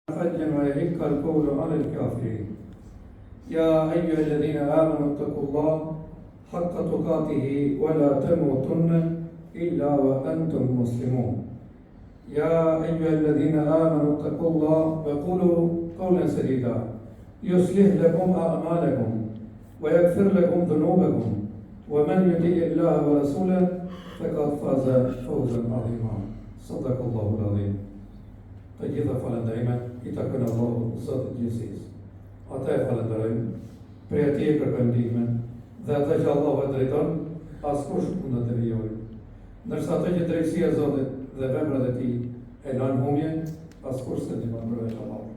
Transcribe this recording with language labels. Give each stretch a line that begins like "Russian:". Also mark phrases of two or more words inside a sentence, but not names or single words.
Arabic: حجا ويحق القول على الكافرين يا أيها الذين آمنوا اتقوا الله حق تقاته ولا تموتن إلا وأنتم مسلمون يا أيها الذين آمنوا اتقوا الله وقولوا قولا سديدا يصلح لكم أعمالكم ويغفر لكم ذنوبكم ومن يطع الله ورسوله فقد فاز فوزا عظيما صدق الله العظيم.
Albanian: Të gjitha falënderimet i takojnë Allahut Zotit gjithësisë. Ata e falenderojmë, prej atij e kërkojmë ndihmën, dhe ata që Allahu e drejton, askush nuk do të devijojë. Ndërsa ato që drejtësia e Zotit dhe veprat e Tij e lënë humje, askush s'e ndihmon përveç Allahut.